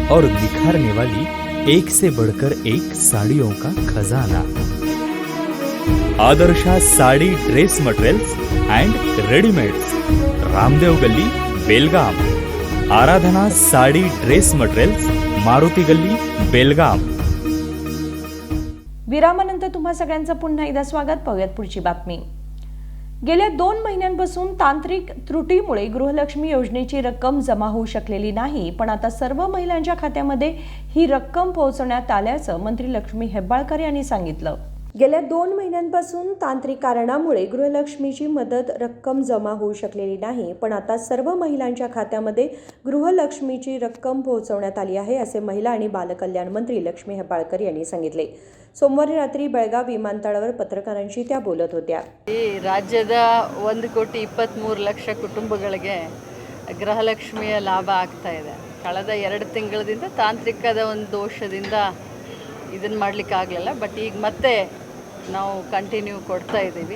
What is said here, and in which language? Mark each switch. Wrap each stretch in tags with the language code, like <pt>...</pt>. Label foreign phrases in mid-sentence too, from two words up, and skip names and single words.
<hi>और निखारने वाली एक से बढ़कर एक साड़ियों का खजाना। आदर्शा साड़ी ड्रेस मटेरियल्स एंड रेडीमेड्स, रामदेव गली, बेलगाम। आराधना साड़ी ड्रेस मटेरियल्स, मारुति गल्ली, बेलगाम।</hi> <mr>विरामानंतर तुम्हा सगळ्यांचं पुन्हा एकदा स्वागत. पाहूयात पुढची बातमी. गेल्या 2 महिन्यांपासून तांत्रिक त्रुटीमुळे गृहलक्ष्मी योजनेची रक्कम जमा होऊ शकलेली नाही, पण आता सर्व महिलांच्या खात्यामध्ये ही रक्कम पोहोचवण्यात आल्याचं मंत्री लक्ष्मी हेब्बाळकर यांनी सांगितलं. गेल्या 2 महिन्यांपासून तांत्रिक कारणामुळे गृहलक्ष्मीची मदत रक्कम जमा होऊ शकलेली नाही, पण आता सर्व महिलांच्या खात्यामध्ये गृहलक्ष्मीची रक्कम पोहोचवण्यात आली आहे, असे महिला आणि बालकल्याण मंत्री लक्ष्मी हेब्बाळकर यांनी सांगितले. सोमवारी रात्री बेळगावी विमानतळवर पत्रकाररंशी त्या बोलत होत्या.</mr> <kn>ಈ ರಾಜ್ಯದ 1,23,00,000 ಕುಟುಂಬಗಳಿಗೆ ಗೃಹಲಕ್ಷ್ಮಿಯ ಲಾಭ ಆಗ್ತಾ ಇದೆ. ಕಳೆದ 2 ತಿಂಗಳಿಂದ ತಾಂತ್ರಿಕದ ಒಂದು ದೋಷದಿಂದ ಇದನ್ನು ಮಾಡಲಿಕ್ಕೆ ಆಗಲಿಲ್ಲ, ಬಟ್ ಈಗ ಮತ್ತೆ ನಾವು ಕಂಟಿನ್ಯೂ ಕೊಡ್ತಾ ಇದ್ದೀವಿ.</kn>